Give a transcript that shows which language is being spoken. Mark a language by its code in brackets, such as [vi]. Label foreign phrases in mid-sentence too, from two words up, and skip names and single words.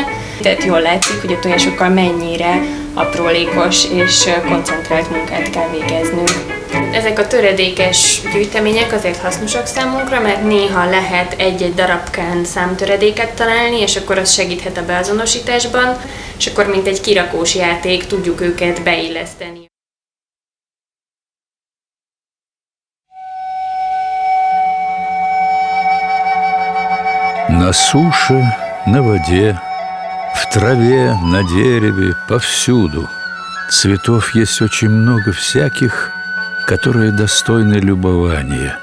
[hu] Tehát jól látszik, hogy a tojásokkal mennyire aprólékos és koncentrált munkát kell végeznünk. Ezek a töredékes gyűjtemények azért hasznosak számunkra, mert néha lehet egy-egy darabkán számtöredéket találni, és akkor az segíthet a beazonosításban, és akkor mint egy kirakós játék tudjuk őket beilleszteni. [ru] На суше, на воде, в траве, на дереве, повсюду. Цветов есть очень много всяких, которые достойны любования.